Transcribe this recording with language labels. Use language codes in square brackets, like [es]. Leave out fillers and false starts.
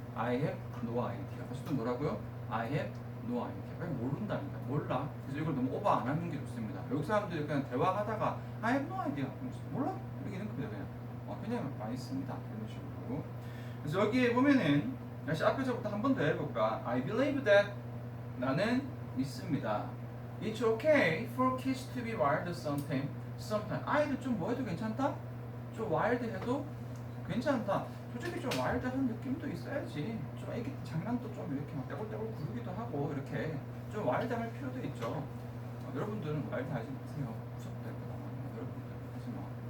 [en] I have no idea. [ko] 다시 또 뭐라고요? [en] I have no idea. [ko] 왜 모른다니까. 몰라. 그래서 이걸 너무 오버 안 하는 게 좋습니다. 외국 사람들이 그냥 대화하다가 [en] I have no idea. [ko] 몰라? 이렇게 있는 겁니다. 그냥 많이 씁니다. 이런 식으로. 그래서 여기에 보면은 다시 앞에서부터 한 번 더 해볼까? [en] I believe that [ko] 나는 믿습니다. [en] It's okay for kids to be wild sometimes. [ko] 아이들 좀 뭐 해도 괜찮다? 좀 와일드 해도 괜찮다. 솔직히 좀 와일드한 느낌도 있어야지. 좀 애기 장난도 좀 이렇게 막 떼굴떼굴 구르기도 하고 이렇게 좀 와일드할 필요도 있죠. 여러분들은 와일드 하지 마세요. 무섭다 이거 여러분들 하지 마.